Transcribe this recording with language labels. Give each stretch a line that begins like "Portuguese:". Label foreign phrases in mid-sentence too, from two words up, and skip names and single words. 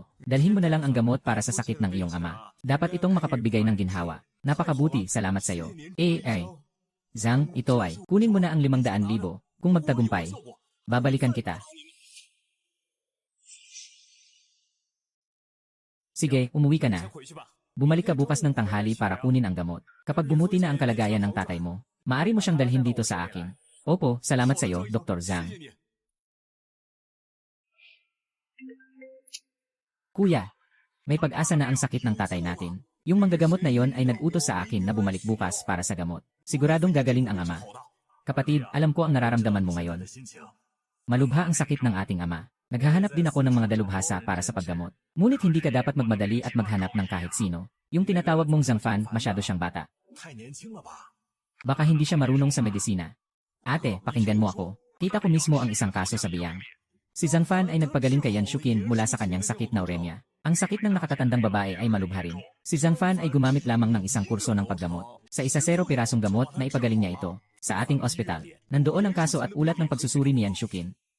Filipino: Dalhin mo na lang ang gamot para sa sakit ng iyong ama. Dapat itong makapagbigay ng ginhawa. Napakabuti, salamat sa'yo. Ay. Zhang, ito ay, kunin mo na ang 500,000. Kung magtagumpay, babalikan kita. Sige, umuwi ka na.
Chinese: 先回去吧。
Filipino: Bumalik ka bukas ng tanghali para kunin ang gamot. Kapag bumuti na ang kalagayan ng tatay mo, maaari mo siyang dalhin dito sa akin. Opo, salamat sa'yo, Dr. Zhang.
Chinese: 谢谢你。
Filipino: Kuya, may pag-asa na ang sakit ng tatay natin. Yung manggagamot na yon ay nag-utos sa akin na bumalik bukas para sa gamot. Siguradong gagaling ang ama. Kapatid, alam ko ang nararamdaman mo ngayon. Malubha ang sakit ng ating ama. Naghahanap din ako ng mga dalubhasa para sa paggamot. Ngunit hindi ka dapat magmadali at maghanap ng kahit sino. Yung tinatawag mong Zhang Fan, masyado siyang bata.
Chinese: 太年轻了吧？
Filipino: Baka hindi siya marunong sa medisina. Ate, pakinggan mo ako. Kita ko mismo ang isang kaso sa biyang. Si Zhang Fan ay nagpagaling kay Yan Shukin mula sa kanyang sakit na uremia. Ang sakit ng nakatatandang babae ay malubha rin. Si Zhang Fan ay gumamit lamang ng isang kurso ng paggamot. Sa 10 pirasong gamot na ipagaling niya ito. Sa ating ospital, nandoon ang kaso at ulat ng pagsusuri ni Yan Shukin.